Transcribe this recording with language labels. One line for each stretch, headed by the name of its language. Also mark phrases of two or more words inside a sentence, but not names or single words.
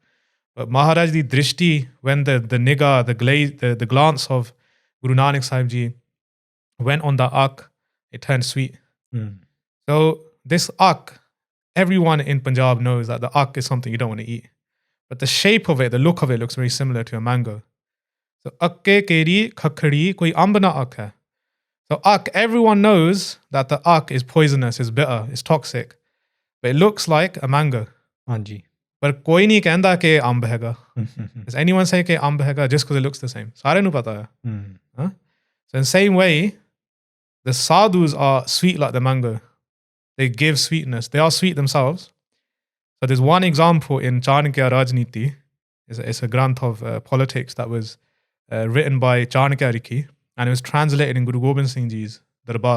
English: But
Punjabi: ਮਹਾਰਾਜ ਦੀ ਦ੍ਰਿਸ਼ਟੀ,
English: when the nigah, the glance of Guru Nanak Sahib Ji went on the ak, it turned sweet. So this ak, everyone in Punjab knows that the ak is something you don't want to eat. But the shape of it, the look of it looks very similar to a mango.
Punjabi: So ਅੱਕੇ ਕੇਰੀ ਖਾਖੜੀ ਕੋਈ ਅੰਬ ਨਾ ਅੱਕ ਹੈ.
English: So ak, everyone knows that the ak is poisonous, is bitter, is toxic. But it looks like a mango.
Punjabi: Anji. But ਕੋਈ ਨਹੀਂ ਕਹਿੰਦਾ ਕਿ ਅੰਬ ਹੈਗਾ.
English: Does anyone say
Punjabi: ਕਿ ਅੰਬ ਹੈਗਾ
English: just because it looks the same?
Punjabi: ਸਾਰੇ ਨੂੰ ਪਤਾ ਹੈ. Huh?
English: So in the same way, the sadhus are sweet like the mango. They give sweetness. They are sweet themselves. So there's one example in Chanakya Rajniti. It's a granth of politics that was written by Chanakya Riki, and it was translated in Guru Gobind Singh Ji's Darbar.